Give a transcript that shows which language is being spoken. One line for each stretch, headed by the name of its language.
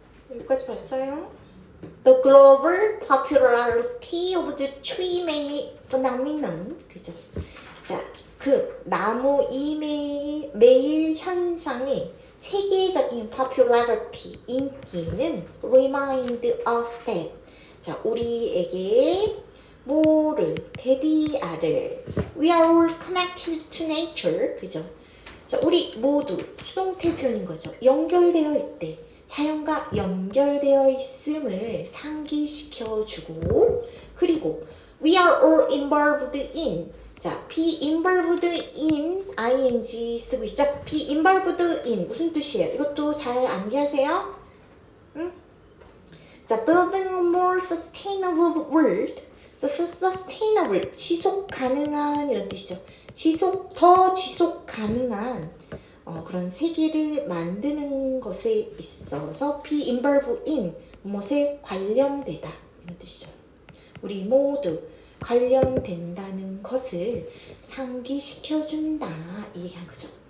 Korean: 여기까지 봤어요?
English: The global popularity of the tree phenomenon. 그죠?
Korean: 자, 그 나무 이메일 현상의 세계적인 popularity, 인기는
English: remind us that, 자,
Korean: 우리에게 뭐를 대디아를
English: We are all connected to nature.
Korean: 그죠? 자, 우리 모두 수동태 표현인 거죠. 연결되어 있대. 자연과 연결되어 있음을 상기시켜주고 그리고
English: We are all involved in
Korean: 자, be involved in ing 쓰고 있죠? be involved in 무슨 뜻이에요? 이것도 잘 암기하세요. 응?
English: 자, building a more sustainable world.
Korean: sustainable 지속 가능한 이런 뜻이죠. 더 지속 가능한 그런 세계를 만드는 것에 있어서 be involved in 무엇에 관련되다 이런 뜻이죠. 우리 모두 관련된다는 것을 상기시켜준다 이 얘기한 거죠.